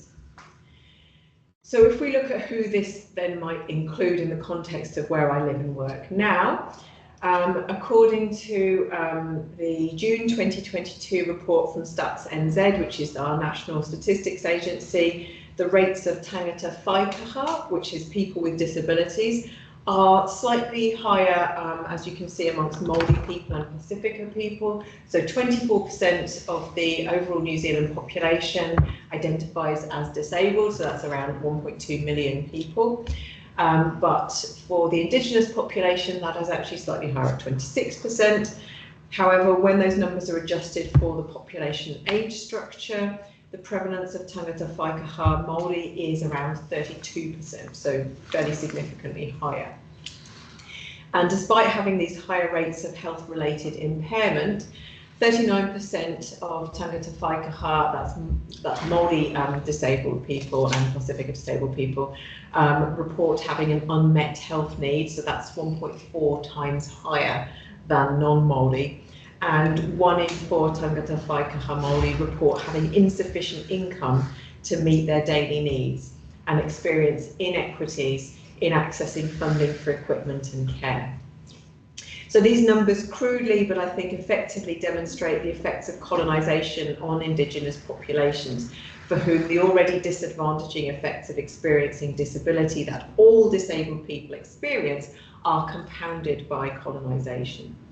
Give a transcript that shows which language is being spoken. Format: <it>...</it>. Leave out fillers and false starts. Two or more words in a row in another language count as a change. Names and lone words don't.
<en>So if we look at who this then might include in the context of where I live and work now, according to the June 2022 report from Stats NZ, which is our national statistics agency, the rates of</en> <mi>tangata whaikaha,</mi> <en>which is people with disabilities, are slightly higher, as you can see, amongst Māori people and Pacifica people. So 24% of the overall New Zealand population identifies as disabled, so that's around 1.2 million people. But for the Indigenous population, that is actually slightly higher at 26%. However, when those numbers are adjusted for the population age structure, the prevalence of</en> <mi>tangata whaikaha Māori</mi> <en>is around 32%, so fairly significantly higher. And despite having these higher rates of health-related impairment, 39% of</en> <mi>tangata whaikaha,</mi> <en>that's Māori disabled people and Pacific disabled people, report having an unmet health need, so that's 1.4 times higher than non-Māori. And 1 in 4</en> <mi>tangata whaikaha Māori</mi> <en>report having insufficient income to meet their daily needs and experience inequities in accessing funding for equipment and care. So these numbers crudely, but I think effectively, demonstrate the effects of colonisation on Indigenous populations, for whom the already disadvantaging effects of experiencing disability that all disabled people experience are compounded by colonisation.</en>